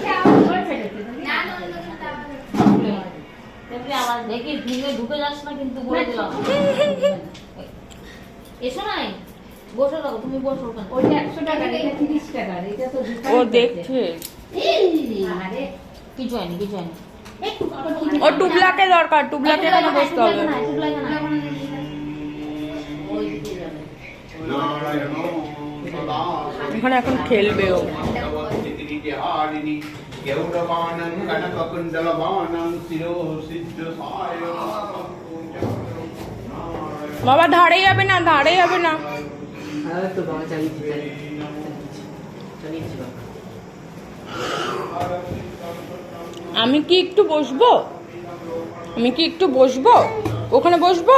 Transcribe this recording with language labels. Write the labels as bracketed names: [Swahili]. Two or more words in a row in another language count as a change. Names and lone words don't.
[Bangla] আবার দেখি ভিঙে ঢুকে যাস না কিন্তু, বলে দিলাম। এসো নাই, বসে থাকো, তুমি বসো ওখানে। ওইটা 100 টাকা, এটা 30 টাকা, এটা তো ও দেখছে আরে কিছু হয়নি, কিছু হয়নি। ও টুবলাকে দরকার, টুবলাকে এখানে বসতে হবে। [Sanskrit] नारायण सदा [Bangla] এখানে এখন খেলবে ও। हारिणी गौरवानं कनककुण्डलवानं शिरो सिद्धसाय বাবা ধারে যাবে না, ধারে যাবে না। তো বাবা চালিয়েছি চালিয়েছি বাবা আমি কি একটু বসবো? আমি কি একটু বসবো? ওখানে বসবো?